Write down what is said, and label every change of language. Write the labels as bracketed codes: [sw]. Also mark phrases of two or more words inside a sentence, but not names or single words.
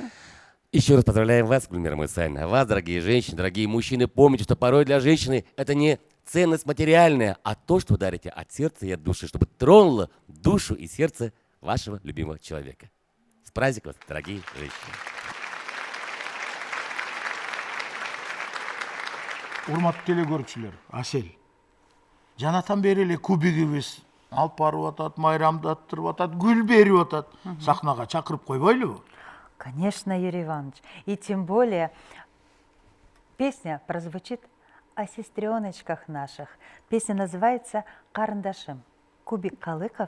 [ru] Еще раз поздравляем вас, Гульмира Мусаиновна. Вас, дорогие женщины, дорогие мужчины, помните, что порой для женщины это не ценность материальная, а то, что вы дарите от сердца и от души, чтобы тронуло душу и сердце вашего любимого человека. С праздником, дорогие женщины. [ky] Урматтуу телекөрүүчүлөр, Асел. Жанатан бери эле кубигибиз алып барып атат, майрамдаттырып атат, гүл берип атат. Сахнага чакырып койбойлубу? [ru] Конечно, Юрий Иванович. И тем более песня прозвучит о сестреночках наших. Песня называется «Карандашым». Кубик Калыков.